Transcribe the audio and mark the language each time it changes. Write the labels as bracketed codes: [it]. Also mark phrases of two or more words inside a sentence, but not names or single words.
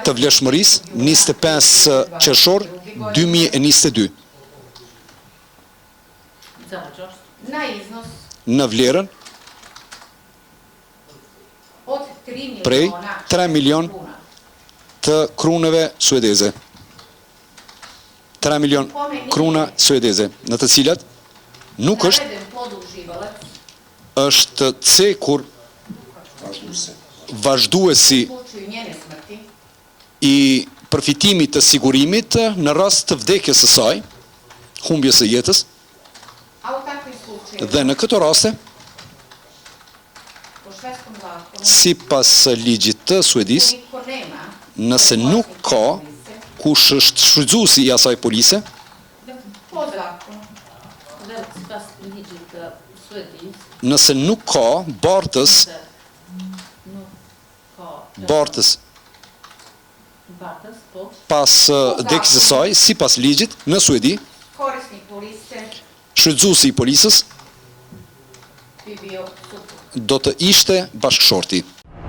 [sq] të vlefshmërisë 25 qershor 2022 [sr] na iznos [sq] në vlerën [sr] od 3 [sq] prej [sr] miliona [sq] 3 milion [sr] kuna. [sq] të kruneve suedeze. 3 milion kruna suedeze, në të cilat nuk është [sr] Naveden poduživalac [sq] është cekur vazhduesi [sr] u slučaju njene smrti [sq] i përfitimit të sigurimit në rast të vdekjes së saj, humbjes së jetës, [sr] a u takvim slučajevima [sq] dhe në këto raste, [sr] po švedskom zakonu [sq] sipas ligjit të Suedis, [sr] ukoliko nema [sq] nëse nuk ka kush është shfrytëzuesi i asaj police, [sr] po zakonu [sq] Dhe sipas ligjit të Suedis, nëse nuk ka bartës, nuk ka bartës bartës, po, pas vdekjes së saj, sipas ligjit në Suedi, [sr] korisnik police [sq] shfrytëzuesi i policës [sr] bi bio suprug. [sq] do të ishte bashkëshorti.